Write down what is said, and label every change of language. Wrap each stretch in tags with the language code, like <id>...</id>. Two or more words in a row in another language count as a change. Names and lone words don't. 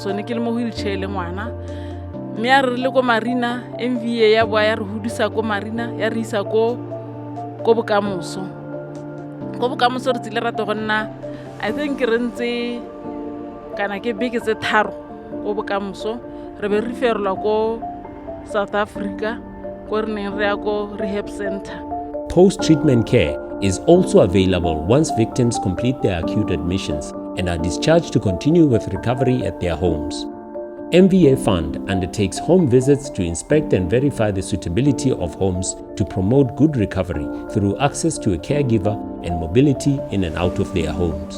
<tn>So ne ke le mo wheelchair le ngwana mme a re le ko Marina MVA ya boa ya re hudisa ko Marina ya re isa ko bokamoso re tsile rata go nna</tn> <en>I think</en> <tn>re ntse kana ke beke tse tharo ko bokamoso re be re ferla ko South Africa ko re neng re ya ko</tn> <en>rehab center. Post-treatment care is also available once victims complete their acute admissions and are discharged to continue with recovery at their homes. MVA Fund undertakes home visits to inspect and verify the suitability of homes to promote good recovery through access to a caregiver and mobility in and out of their homes.</en>